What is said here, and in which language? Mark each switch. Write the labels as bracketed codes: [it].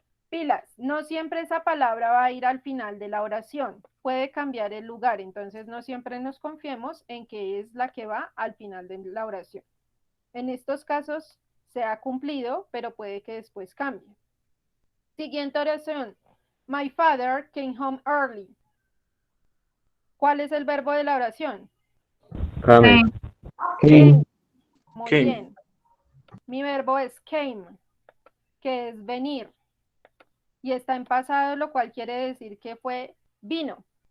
[es] Pilas, no siempre esa palabra va a ir al final de la oración. Puede cambiar el lugar, entonces no siempre nos confiemos en que es la que va al final de la oración. En estos casos se ha cumplido, pero puede que después cambie. Siguiente oración. [en] My father came home early. [es] ¿Cuál es el verbo de la oración? [en] Come. [es] Sí. Muy [en] Came. [es] bien. Mi verbo es came, que es venir. Y está en pasado, lo cual quiere decir que vino.